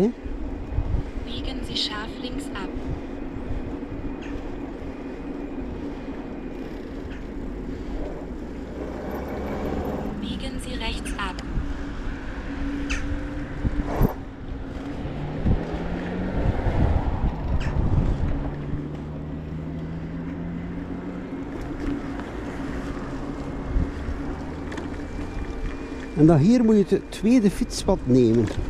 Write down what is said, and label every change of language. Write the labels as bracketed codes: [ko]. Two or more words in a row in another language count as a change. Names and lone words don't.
[nl] Hè? [de] Biegen Sie scharf links ab. Biegen Sie rechts ab. [nl] En dan hier moet je het tweede fietspad nemen.